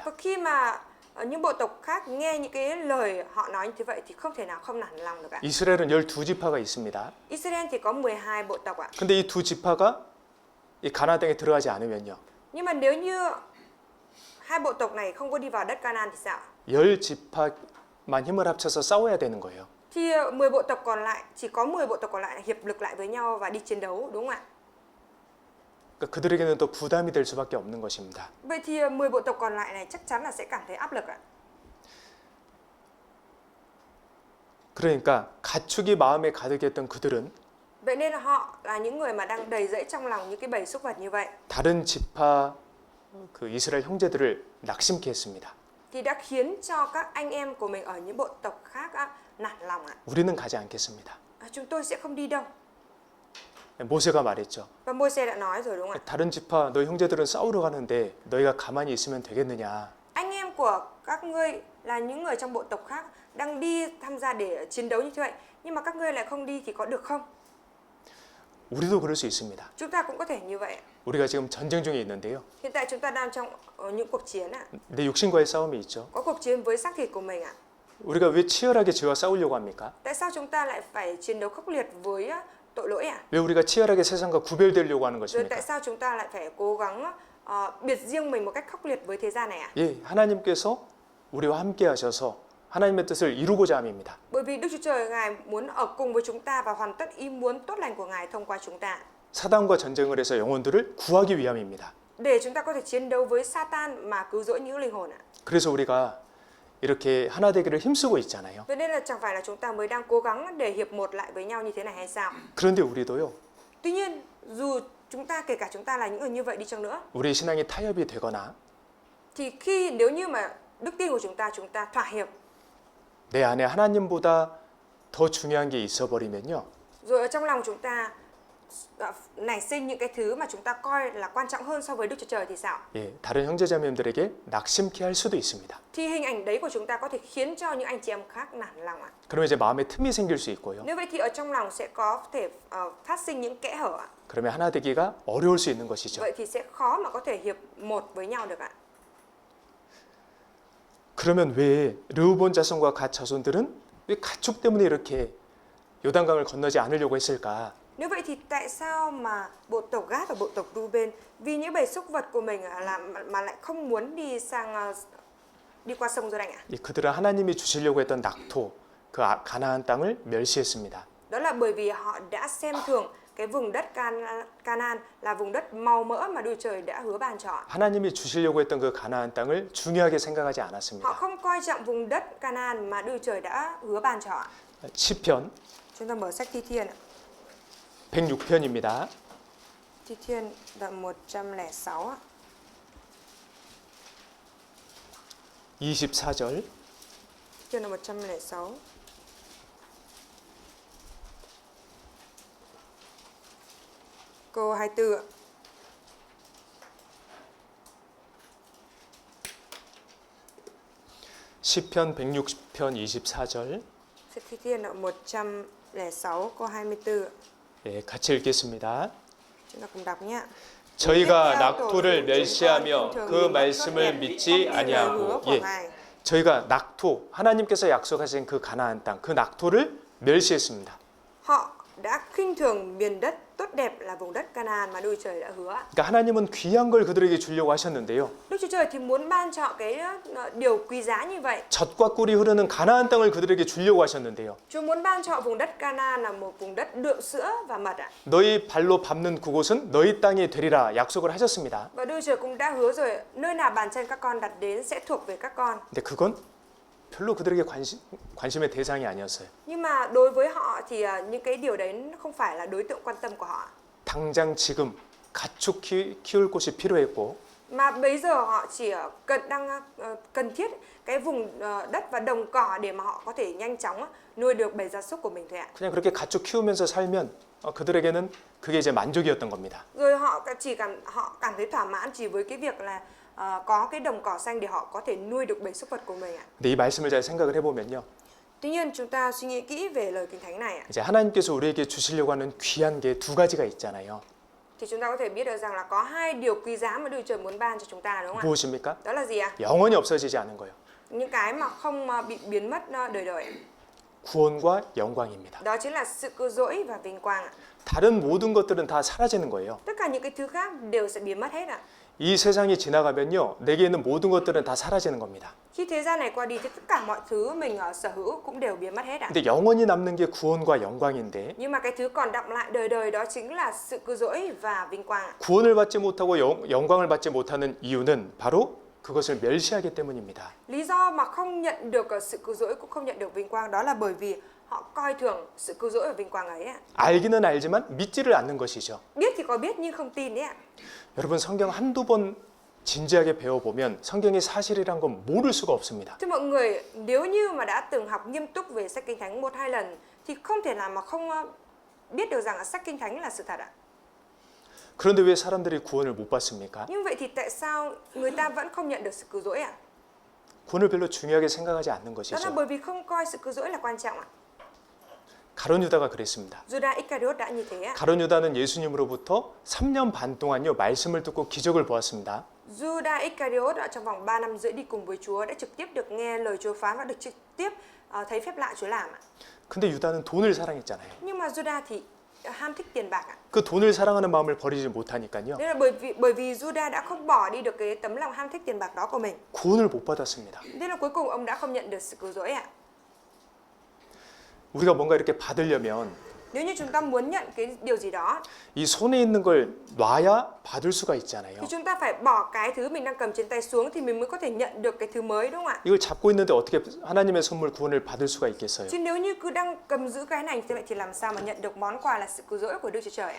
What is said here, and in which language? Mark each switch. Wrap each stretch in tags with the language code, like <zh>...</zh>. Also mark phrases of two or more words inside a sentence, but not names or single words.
<vi>Và khi mà những bộ tộc khác nghe những cái lời họ nói như vậy thì không thể nào không nản lòng được ạ.</vi> <ko>이스라엘은 12지파가 있습니다.</ko> <vi>Israel thì có 12 bộ tộc ạ.</vi> <ko>근데 이 두 지파가 이 가나안 땅에 들어가지 않으면요.</ko> <vi>Nhưng mà nếu như hai bộ tộc này không có đi vào đất Canaan thì sao?</vi> <ko>10지파만 힘을 합쳐서 싸워야 되는 거예요.</ko> <vi>Thì 10 bộ tộc còn lại, chỉ có 10 bộ tộc còn lại hiệp lực lại với nhau và đi chiến đấu, đúng không ạ?</vi> <ko>그러니까 그들에게는 또 부담이 될 수밖에 없는 것입니다.</ko> <vi>Vậy thì 10 bộ tộc còn lại này chắc chắn là sẽ cảm thấy áp lực ạ.</vi> <ko>그러니까 가축이 마음에 가득했던 그들은</ko> <vi>Vậy nên là họ là những người mà đang đầy dẫy trong lòng những cái bầy súc vật như vậy.</vi> <ko>다른 지파 그 이스라엘 형제들을 낙심케 했습니다.</ko> <vi>Thì đã khiến cho các anh em của mình ở những bộ tộc khác nản lòng ạ.</vi> <ko>우리는 가지 않겠습니다.</ko> <vi>Chúng tôi sẽ không đi đâu.</vi> <ko>모세가 말했죠.</ko> <vi>Và Môi-se đã nói rồi đúng không ạ?</vi> <ko>다른 지파 너희 형제들은 싸우러 가는데 너희가 가만히 있으면 되겠느냐?</ko> <vi>Anh em của các ngươi là những người trong bộ tộc khác đang đi tham gia để chiến đấu như thế vậy, nhưng mà các ngươi lại không đi thì có được không?</vi> <ko>우리도 그럴 수 있습니다.</ko> <vi>Chúng ta cũng có thể như vậy.</vi> <ko>우리가 지금 전쟁 중에 있는데요.</ko> <vi>Hiện tại chúng ta đang trong những cuộc chiến ạ.</vi> <ko>내 육신과의 싸움이 있죠.</ko> <vi>Có cuộc chiến với xác thịt của mình ạ.</vi> <ko>우리가 왜 치열하게 죄와 싸우려고 합니까?</ko> <vi>Tại sao chúng ta lại phải chiến đấu khốc liệt với tội lỗi ạ?</vi> <ko>왜 우리가 치열하게 세상과 구별되려고 하는</ko> <vi>Rồi</vi> <ko>것입니까?</ko> <vi>tại sao chúng ta lại phải cố gắng biệt riêng mình một cách khốc liệt với thế gian này ạ?</vi> <ko>예, 하나님께서 우리와 함께 하셔서 하나님의 뜻을 이루고자 함입니다.</ko> <vi>Bởi vì Đức Chúa Trời Ngài muốn ở cùng với chúng ta và hoàn tất ý muốn tốt lành của Ngài thông qua chúng ta.</vi> <ko>사단과 전쟁을 해서 영혼들을 구하기 위함입니다.</ko> <vi>Để chúng ta có thể chiến đấu với Satan mà cứu rỗi những linh hồn ạ.</vi> <ko>그래서 우리가 이렇게 하나 되기를 힘쓰고 있잖아요.</ko> <vi>Vậy nên là chẳng phải là chúng ta mới đang cố gắng để hiệp một lại với nhau như thế này hay sao?</vi> <ko>그런데 우리도요.</ko> <vi>Tuy nhiên, dù chúng ta kể cả chúng ta là những người như vậy đi chăng nữa,</vi> <ko>우리의 신앙이 타협이 되거나</ko> <vi>thì nếu như mà đức tin của chúng ta thỏa hiệp,</vi> <ko>내 안에 하나님보다 더 중요한 게 있어 버리면요.</ko> <vi>rồi ở trong lòng chúng ta nảy sinh những cái thứ mà chúng ta coi là quan trọng hơn so với Đức Chúa Trời thì sao?</vi> <ko>예, 다른 형제자매님들에게 낙심케 할 수도 있습니다.</ko> <vi>Thì hình ảnh đấy của chúng ta có thể khiến cho những anh chị em khác nản lòng ạ.</vi> <ko>그러면 이제 마음에 틈이 생길 수 있고요.</ko> <vi>Nếu vậy thì ở trong lòng sẽ có thể phát sinh những kẽ hở ạ.</vi> <ko>그러면 하나 되기가 어려울 수 있는 것이죠.</ko> <vi>Vậy thì sẽ khó mà có thể hiệp một với nhau được ạ.</vi> <ko>그러면 왜 르우본 자손과 갓 자손들은 왜 가축 때문에 이렇게 요단강을 건너지 않으려고 했을까?</ko> <vi>Nếu vậy thì tại sao mà bộ tộc Gad và bộ tộc Ruben vì những bầy súc vật của mình mà lại không muốn đi qua sông Giô-đanh ạ?</vi> <ko>그들은 하나님이 주시려고 했던 낙토, 그 가나안 땅을 멸시했습니다.</ko> <vi>Đó là bởi vì họ đã xem thường cái vùng đất Canaan là vùng đất màu mỡ mà Đức Trời đã hứa ban cho họ.</vi> <ko>하나님이 주시려고 했던 그 가나안 땅을 중요하게 생각하지</ko> <vi>Họ</vi> <ko>않았습니다.</ko> <vi>không coi trọng vùng đất Canaan mà Đức Trời đã hứa ban cho họ.</vi> <ko>시편</ko> <vi>Chúng ta mở sách Thi Thiên ạ.</vi> <ko>106편입니다.</ko> <vi>Thi Thiên đoạn 106 ạ.</vi> <ko>24절.</ko> <vi>Thi Thiên đoạn 106. Câu 24 ạ.</vi> <ko>시편 160편 24절.</ko> <vi>Sách Thi Thiên đoạn 106 câu 24 ạ.</vi> <ko>예, 같이 읽겠습니다.</ko> <vi>Chúng ta cùng đọc nhé.</vi> <ko>저희가 낙토를 멸시하며 그 말씀을 믿지 아니하고 저희가 낙토 하나님께서 약속하신 그 가나안 땅 그 낙토를 멸시했습니다.</ko> <vi>Họ đã khinh thường miền đất tốt đẹp là vùng đất Canaan mà Đức Trời đã hứa.</vi> <ko>그러니까 하나님은 귀한 걸 그들에게 주려고 하셨는데요.</ko> <vi>Đức Chúa Trời thì muốn ban cho họ cái điều quý giá như vậy.</vi> <ko>젖과 꿀이 흐르는 가나안 땅을 그들에게 주려고 하셨는데요.</ko> <vi>Chúa muốn ban cho họ vùng đất Canaan là một vùng đất đượm sữa và mật ạ.</vi> <ko>너희 발로 밟는 그곳은 너희 땅이 되리라 약속을 하셨습니다.</ko> <vi>Và Đức Trời cũng đã hứa rồi, nơi nào bàn chân các con đặt đến sẽ thuộc về các con.</vi> <ko>근데 그건 별로 그들에게 관심의 대상이 아니었어요.</ko> <vi>Nhưng mà đối với họ thì những cái điều đấy không phải là đối tượng quan tâm của họ.</vi> <ko>당장 지금 가축 키울 곳이 필요했고</ko> <vi>Mà bây giờ họ chỉ cần thiết cái vùng đất và đồng cỏ để mà họ có thể nhanh chóng nuôi được bầy gia súc của mình thôi ạ.</vi> <ko>그냥 그렇게 가축 키우면서 살면 그들에게는 그게 이제 만족이었던 겁니다.</ko> <vi>Rồi họ cảm thấy thỏa mãn chỉ với cái việc là có cái đồng cỏ xanh để họ có thể nuôi được bầy súc vật của mình ạ.</vi> <ko>근데 이 말씀을 잘 생각을 해보면요,</ko> <vi>Tuy nhiên chúng ta suy nghĩ kỹ về lời Kinh Thánh này ạ.</vi> <ko>이제 하나님께서 우리에게 주시려고 하는 귀한 게 두 가지가 있잖아요.</ko> <vi>Thì chúng ta có thể biết được rằng là có hai điều quý giá mà Đức Chúa Trời muốn ban cho chúng ta, đúng không ạ?</vi> <ko>무엇입니까?</ko> <vi>Đó là gì ạ?</vi> <ko>영원히 없어지지 않은 거예요.</ko> <vi>Những cái mà không bị biến mất đời đời ạ.</vi> <ko>구원과 영광입니다.</ko> <vi>Đó chính là sự cứu rỗi và vinh quang ạ.</vi> <ko>다른 모든 것들은 다 사라지는 거예요.</ko> <vi>Tất cả những cái thứ khác đều sẽ biến mất hết ạ.</vi> <ko>이 세상이 지나가면요, 내게 있는 모든 것들은 다 사라지는 겁니다.</ko> <vi>Khi thế gian này qua đi thì tất cả mọi thứ mình sở hữu cũng đều biến mất hết ạ.</vi> <ko>근데 영원히 남는 게 구원과 영광인데</ko> <vi>Nhưng mà cái thứ còn đọng lại đời đời đó chính là sự cứu rỗi và vinh quang ạ.</vi> <ko>구원을 받지 못하고 영광을 받지 못하는 이유는 바로 그것을 멸시하기 때문입니다.</ko> <vi>Lý do mà không nhận được sự cứu rỗi cũng không nhận được vinh quang đó là bởi vì họ coi thường sự cứu rỗi và vinh quang ấy ạ.</vi> <ko>알기는 알지만 믿지를 않는 것이죠.</ko> <vi>Biết thì có biết nhưng không tin đấy ạ.</vi> <ko>여러분, 성경 한두 번 진지하게 배워보면 성경이 사실이란 건 모를 수가 없습니다.</ko> <vi>Thưa mọi người, nếu như mà đã từng học nghiêm túc về sách Kinh Thánh 1-2 lần thì không thể nào mà không biết được rằng là sách Kinh Thánh là sự thật ạ.</vi> <ko>그런데 왜 사람들이 구원을 못 받습니까?</ko> <vi>Nhưng vậy thì tại sao người ta vẫn không nhận được sự cứu rỗi ạ?</vi> <ko>구원을 별로 중요하게 생각하지 않는</ko> <vi>Đó là</vi> <ko>것이죠.</ko> <vi>bởi vì không coi sự cứu rỗi là quan trọng ạ.</vi> <ko>가룟 유다가 그랬습니다.</ko> <vi>Judas Iscariot đã như thế ạ.</vi> <ko>가룟 유다는 예수님으로부터 3년 반 동안요, 말씀을 듣고 기적을 보았습니다.</ko> <vi>Judas Iscariot trong vòng 3 năm rưỡi đi cùng với Chúa đã trực tiếp được nghe lời Chúa phán và được trực tiếp thấy phép lạ Chúa làm ạ.</vi> <ko>근데 유다는 돈을 사랑했잖아요.</ko> <vi>Nhưng mà Judas thì ham thích tiền bạc ạ.</vi> <ko>그 돈을 사랑하는 마음을 버리지 못하니까요,</ko> <vi>Nên là bởi vì Judas đã không bỏ đi được cái tấm lòng ham thích tiền bạc đó của mình.</vi> <ko>구원을 못 받았습니다.</ko> <vi>Nên là cuối cùng ông đã không nhận được sự cứu rỗi ạ.</vi> <ko>우리가 뭔가 이렇게 받으려면</ko> <vi>Nếu như chúng ta muốn nhận cái điều gì đó</vi> <ko>이 손에 있는 걸 놔야 받을 수가 있잖아요.</ko> <vi>thì chúng ta phải bỏ cái thứ mình đang cầm trên tay xuống thì mình mới có thể nhận được cái thứ mới, đúng không ạ?</vi> <ko>이걸 잡고 있는데 어떻게 하나님의 선물 구원을 받을 수가 있겠어요?</ko> <vi>Chứ nếu như cứ đang cầm giữ cái này thì làm sao mà nhận được món quà là sự cứu rỗi của Đức Chúa Trời ạ?</vi>